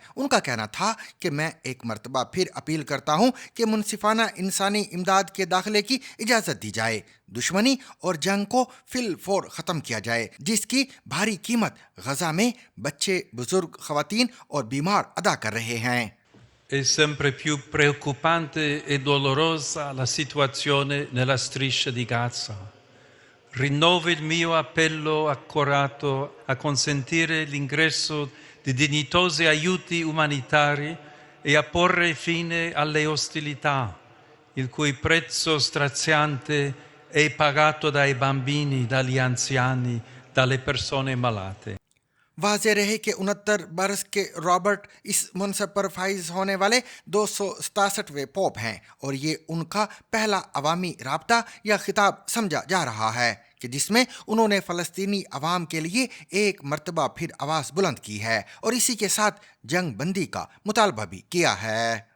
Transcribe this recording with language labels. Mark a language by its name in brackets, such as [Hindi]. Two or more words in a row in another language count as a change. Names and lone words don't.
[Urdu] ان کا کہنا تھا کہ میں ایک مرتبہ پھر اپیل کرتا ہوں کہ منصفانہ انسانی امداد کے داخلے کی اجازت دی جائے، دشمنی اور جنگ کو فی الفور ختم کیا جائے، جس کی بھاری قیمت غزہ میں بچے، بزرگ، خواتین اور بیمار ادا کر رہے ہیں۔ [Italian] È sempre più preoccupante e dolorosa la situazione nella striscia di Gaza. Rinnovo il mio appello accorato a consentire l'ingresso di dignitosi aiuti umanitari e a porre fine alle ostilità, il cui prezzo straziante è pagato dai bambini, dagli anziani, dalle persone malate. [Urdu] واضح رہے کہ 69 برس کے رابرٹ اس منصب پر فائز ہونے والے 267ویں پوپ ہیں، اور یہ ان کا پہلا عوامی رابطہ یا خطاب سمجھا جا رہا ہے کہ جس میں انہوں نے فلسطینی عوام کے لیے ایک مرتبہ پھر آواز بلند کی ہے اور اسی کے ساتھ جنگ بندی کا مطالبہ بھی کیا ہے۔